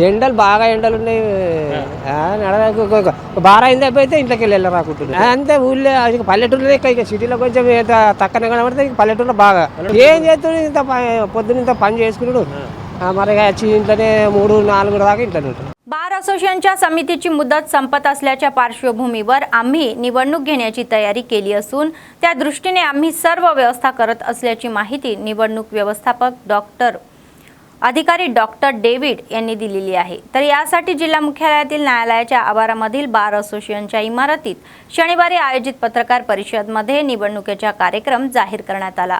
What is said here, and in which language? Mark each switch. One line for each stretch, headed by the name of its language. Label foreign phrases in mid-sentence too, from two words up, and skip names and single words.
Telugu: ఎండలు బాగా ఎండలు ఉన్నాయి। బాగా అయింది అయిపోతే ఇంట్లోకి వెళ్ళి రాకుంటున్నాయి అంతే। ఊళ్ళో పల్లెటూరులో ఇక సిటీలో కొంచెం తక్కువనే కనబడితే పల్లెటూరులో బాగా ఏం చేస్తున్నాడు, ఇంత పొద్దున ఇంత పని చేసుకున్నాడు, మరి వచ్చి ఇంట్లోనే 3-4 దాకా ఇంట్లోనే ఉంటాడు।
Marathi: बार असोसिएशनच्या समितीची मुदत संपत असल्याच्या पार्श्वभूमीवर आम्ही निवडणूक घेण्याची तयारी केली असून त्या दृष्टीने आम्ही सर्व व्यवस्था करत असल्याची माहिती निवडणूक व्यवस्थापक अधिकारी डॉक्टर डेव्हिड यांनी दिलेली आहे। तर यासाठी जिल्हा मुख्यालयातील न्यायालयाच्या आवारामधील बार असोसिएशनच्या इमारतीत शनिवारी आयोजित पत्रकार परिषदेमध्ये निवडणुकीचा कार्यक्रम जाहीर करण्यात आला।